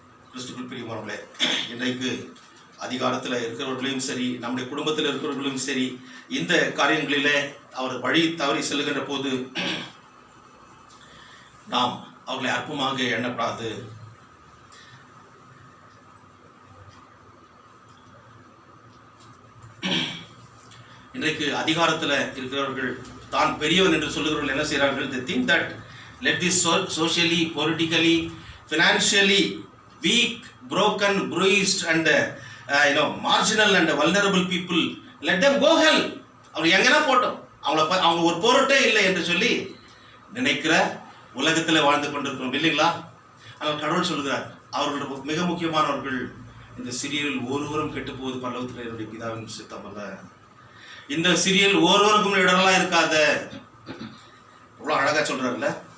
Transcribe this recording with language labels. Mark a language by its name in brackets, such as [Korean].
[Tamil] கிறிஸ்துவுக்குள் பிரியமானவர்களே, இன்றைக்கு அதிகாரத்தில் இருக்கிறவர்களையும் சரி, நம்முடைய குடும்பத்தில் இருக்கிறவர்களையும் சரி, இந்த காரியங்களிலே அவர் வழி தவறி செல்லுகின்ற போது நாம் அவர்களை அற்பமாக எண்ணப்படாது. இன்றைக்கு அதிகாரத்தில் இருக்கிறவர்கள் தான் பெரியவன் என்று சொல்லுகிறவர்கள் என்ன செய்கிறார்கள்? [English] They think that let this socially, politically, financially weak, broken, bruised and marginal and vulnerable people, let them go hell. [Tamil] அவங்க எங்கன்னா போட்டோம், அவங்க ஒரு பொருட்டே இல்லை என்று சொல்லி நினைக்கிற உலகத்தில் வாழ்ந்து கொண்டிருக்கிறோம் இல்லைங்களா? ஆனால் கடவுள் சொல்கிறார், அவர்கள் மிக முக்கியமானவர்கள். இந்த சிறியரில் ஒருவரும் கெட்டு போவது பரலோகத்தில் என்னுடைய பிதாவின் சித்தம் அல்ல. இந்த சிறியல் ஒருவருக்கும் இடரெல்லாம் இருக்காத. அவ்வளோ அழகா சொல்றாருல்ல.